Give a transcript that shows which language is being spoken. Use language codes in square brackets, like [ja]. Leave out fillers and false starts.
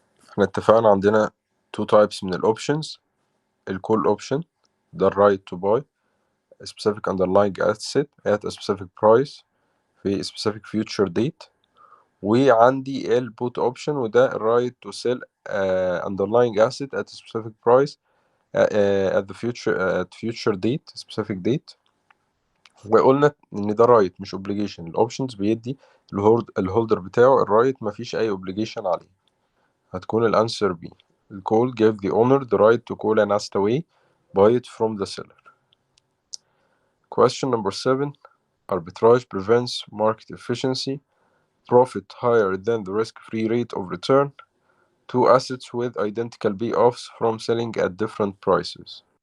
[ar] احنا اتفقنا عندنا two types من الأوبشنز. الكول أوبشن ده الرايت [en] to buy a specific underlying asset at a specific price في specific future date، [ar] وعندي البوت أوبشن وده الرايت [en] to sell underlying asset at a specific price at the future date specific date. [ar] وقلنا إن ده رايت مش obligation. الأوبشنز بيدي الهولدر بتاعه الرايت، مفيش أي obligation عليه. هتكون الأنسر B. [en] The call gave the owner the right to call an asset away, buy it from the seller. Question number 7. Arbitrage prevents market efficiency, profit higher than the risk-free rate of return, two assets with identical payoffs from selling at different prices.